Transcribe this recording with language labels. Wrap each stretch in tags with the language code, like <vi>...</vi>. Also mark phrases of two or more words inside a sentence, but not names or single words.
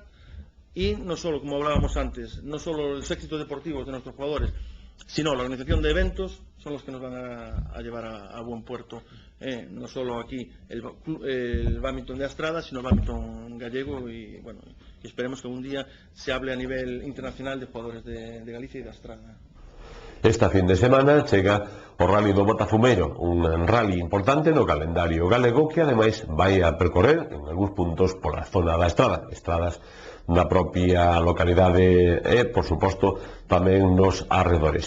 <es>Y no solo, como hablábamos antes, no solo los éxitos deportivos de nuestros jugadores, sino la organización de eventos son los que nos van a llevar a buen puerto. No solo aquí el bádminton de Astrada, sino el bádminton gallego, y bueno, esperemos que un día se hable a nivel internacional de jugadores de Galicia y de Astrada.</es> <gl>Esta fin de semana chega o Rally do Botafumeiro, un rally importante no calendario galego que ademais vai a percorrer en algúns puntos pola zona da Estrada, estradas na propia localidade e, por suposto, tamén nos arredores.</gl>